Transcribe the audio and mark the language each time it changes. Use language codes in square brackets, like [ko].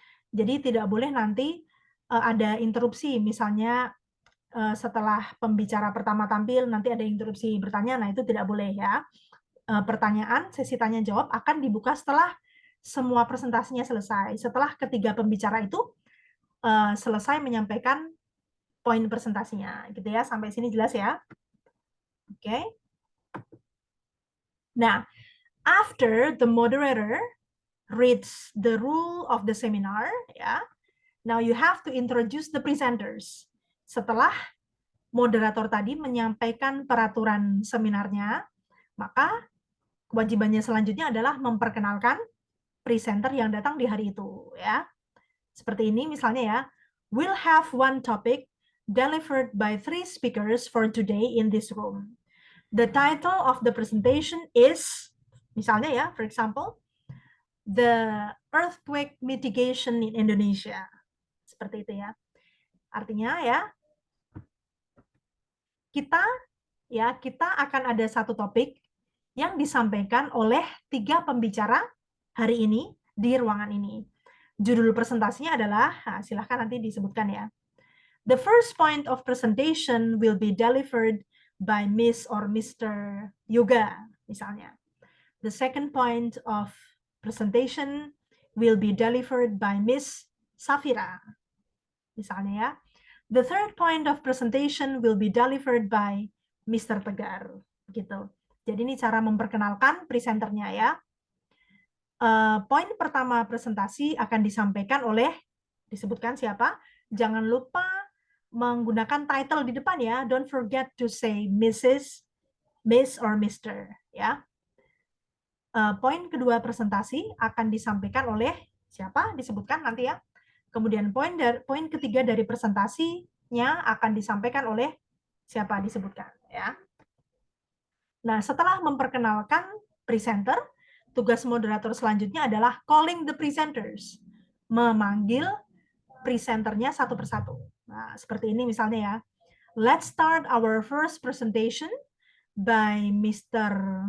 [id] Jadi tidak boleh nanti ada interupsi, misalnya setelah pembicara pertama tampil nanti ada interupsi bertanya, nah itu tidak boleh ya. Pertanyaan sesi tanya jawab akan dibuka setelah semua presentasinya selesai, setelah ketiga pembicara itu selesai menyampaikan poin presentasinya, gitu ya. Sampai sini jelas ya? Oke. [en] Nah, after the moderator reads the rule of the seminar, ya, now you have to introduce the presenters. [id] Setelah moderator tadi menyampaikan peraturan seminarnya, maka kewajibannya selanjutnya adalah memperkenalkan presenter yang datang di hari itu, ya. Seperti ini misalnya ya, [en] we'll have one topic delivered by 3 speakers for today in this room. The title of the presentation is, [id] misalnya ya, [en] for example, the earthquake mitigation in Indonesia. [id] Seperti itu ya. Artinya ya, kita akan ada satu topik yang disampaikan oleh 3 pembicara hari ini di ruangan ini. Judul presentasinya adalah, nah, silahkan nanti disebutkan ya. [en] The first point of presentation will be delivered by Miss or Mr. Yoga, [id] misalnya. [en] The second point of presentation will be delivered by Miss Safira, [id] misalnya ya. [en] The third point of presentation will be delivered by Mr. [id] Tegar, gitu. Jadi ini cara memperkenalkan presenternya ya. Poin pertama presentasi akan disampaikan oleh, disebutkan siapa, jangan lupa menggunakan title di depan ya, [en] don't forget to say Mrs., Miss, or Mr. [id] ya. Poin kedua presentasi akan disampaikan oleh siapa, disebutkan nanti ya. Kemudian poin ketiga dari presentasinya akan disampaikan oleh siapa, disebutkan ya. Nah, setelah memperkenalkan presenter, tugas moderator selanjutnya adalah [en] calling the presenters, [id] memanggil presenternya satu persatu. Nah, seperti ini misalnya ya. [en] Let's start our first presentation by Mr.